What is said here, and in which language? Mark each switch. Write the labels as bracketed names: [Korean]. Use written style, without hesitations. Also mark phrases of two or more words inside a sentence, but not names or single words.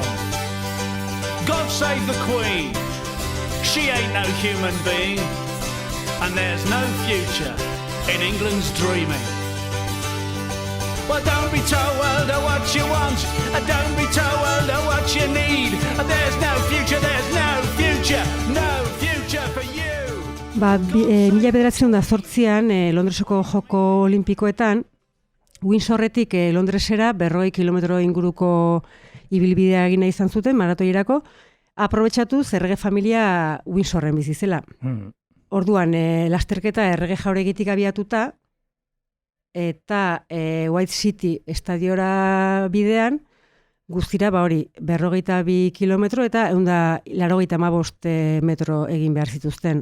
[English] God save the Queen, she ain't no human being, and there's no future in England's dreaming. Well, don't be told what you want, don't be told what you need. There's no future for you. [Basque] 1908an Londreseko joko olimpikoetan, Windsorretik Londresera 50 kilometro inguruko ibilbidea egina izan zuten maratoierako, aprobetxatu errege familia Windsorren bizi zela. Orduan, lasterketa errege jauregitik abiatuta, eta White City estadiora bidean, guztira 52 kilometro eta 185 metro egin behar zituzten.